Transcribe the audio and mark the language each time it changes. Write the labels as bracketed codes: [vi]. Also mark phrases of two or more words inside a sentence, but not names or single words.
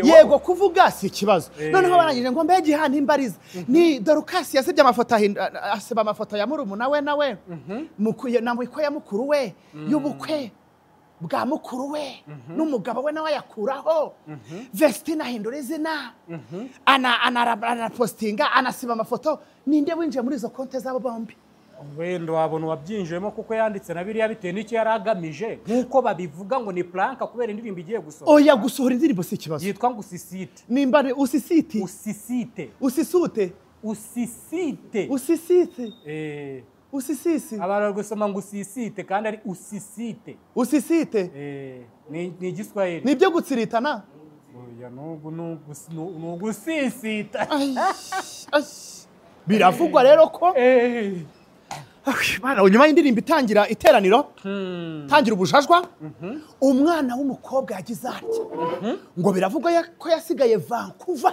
[rw] yego kuvuga si ikibazo noneho barangije ngo mbege hano imbariza ni Dorcas yasibye amafoto asiba amafoto ya murumuna we nawe namwe ko ya mukuru we y'ubukwe bwa mukuru we n'umugabo we nawe yakuraho Vestine ahindura izina ana postinga anasiba amafoto ninde winjiye muri izo konte zabo bombi wenda wabona wabyinjiyemo kuko yanditse na biriya bitewe n'icyo yari agamije nk'uko babivuga ngo ni planka kubera indirimbo igiye gusohoka oya gusohora indirimbo si ikibazo yitwa ngo usisite nimba usisite usisite usisute usisite usisite usisisi abantu bari gusoma ngo usisite kandi ari usisite usisite ni igiswahili ni ibyo gutsiritana oya nugusisita biravugwa rero ko nyuma y'indirimbo itangira iteraniro tangira ubujajwa umwana w'umukobwa yagize atya ngo biravugwa ko yasigaye Vancouver